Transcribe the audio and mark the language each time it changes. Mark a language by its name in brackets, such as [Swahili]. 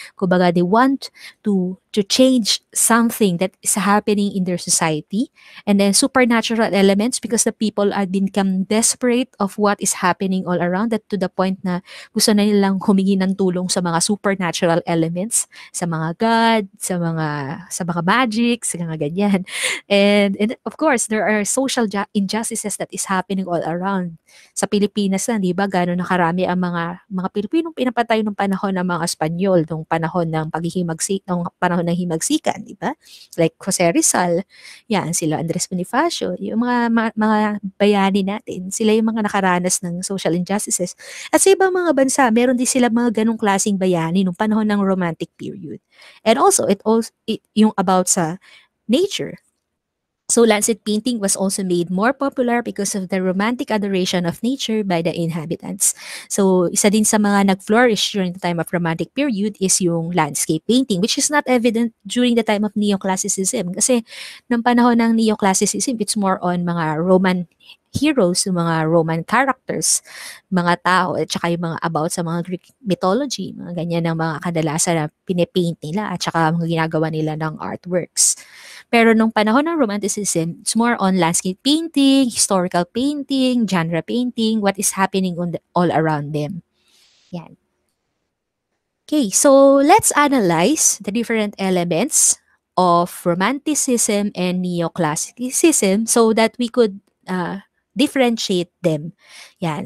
[English] Kumbaga, they want to change something that is happening in their society, and then supernatural elements because the people are become desperate of what is happening all around, that to the point [Filipino] na gusto na nilang humingi ng tulong sa mga supernatural elements, sa mga god, sa mga magic, sa mga ganyan. [English] And of course, there are social injustices that is happening all around. [Filipino] Sa Pilipinas na, di ba, gano'n nakarami ang mga Pilipinong pinapatay nung panahon ng mga Espanyol, nung panahon ng nung panahon panahon ng himagsikan, di ba? Like Jose Rizal, yan, sila Andres Bonifacio, yung mga bayani natin, sila yung mga nakaranas ng social injustices. At sa ibang mga bansa, meron din sila mga ganong klaseng bayani nung panahon ng Romantic period. [English] And also, yung about sa nature. So landscape painting was also made more popular because of the romantic adoration of nature by the inhabitants. [Filipino] So isa din sa mga [English] nag-flourish during the time of Romantic period is yung landscape painting, which is not evident during the time of Neoclassicism. [Filipino] Kasi nung panahon ng Neoclassicism, it's more on mga Roman heroes, yung mga Roman characters, mga tao, at saka yung mga about sa mga Greek mythology, mga ganyan ang mga kadalasan na pinipaint nila at saka mga ginagawa nila ng artworks. Pero nung panahon ng Romanticism, [English] it's more on landscape painting, historical painting, genre painting, what is happening all around them. Yan. Okay, so let's analyze the different elements of Romanticism and Neoclassicism so that we could differentiate them. Yan.